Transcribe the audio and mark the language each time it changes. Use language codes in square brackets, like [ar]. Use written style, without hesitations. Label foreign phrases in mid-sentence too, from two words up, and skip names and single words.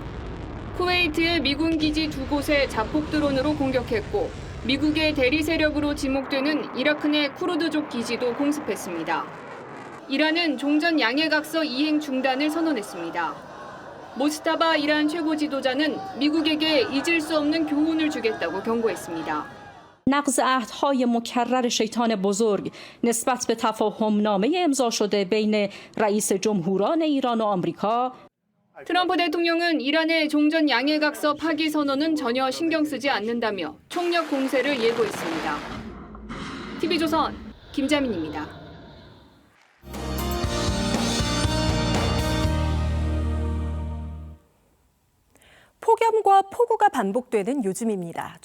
[ko] 쿠웨이트의 미군 기지 2곳에 자폭 드론으로 공격했고 미국의 대리 세력으로 지목되는 이라크 내 쿠르드족 기지도 공습했습니다. 이란은 종전 양해각서 이행 중단을 선언했습니다. 모스타바 이란 최고 지도자는 미국에게 잊을 수 없는 교훈을 주겠다고 경고했습니다. [fa] نقض عهدهای مکرر شیطان بزرگ نسبت به تفاهمنامه امضا شده بین رئیس جمهوران ایران و آمریکا [ko] 트럼프 대통령은 이란의 종전 양일각서 파기 선언은 전혀 신경 쓰지 않는다며 총력 공세를 예고했습니다. TV조선 김자민입니다. 폭염과 폭우가 반복되는 요즘입니다.